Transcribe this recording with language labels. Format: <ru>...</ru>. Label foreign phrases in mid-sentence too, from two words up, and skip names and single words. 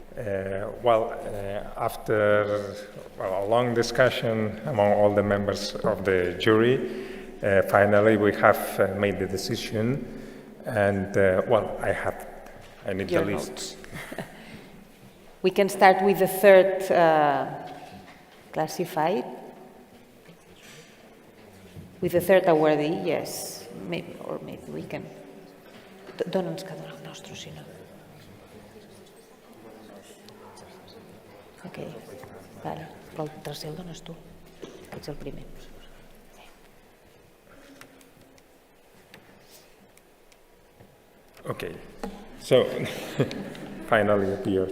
<en>After a long discussion among all the members of the jury, finally we have made the decision, and I need Your the notes. lists. We can start with the third classified. With the third awardee, yes. Maybe we can.</en> <ca>Dona'ns cada un el nostre, si no. Ok, vale. Però el tercer el dones tu. Ets el primer.</ca> <en>Okay, so finally appeared.</en>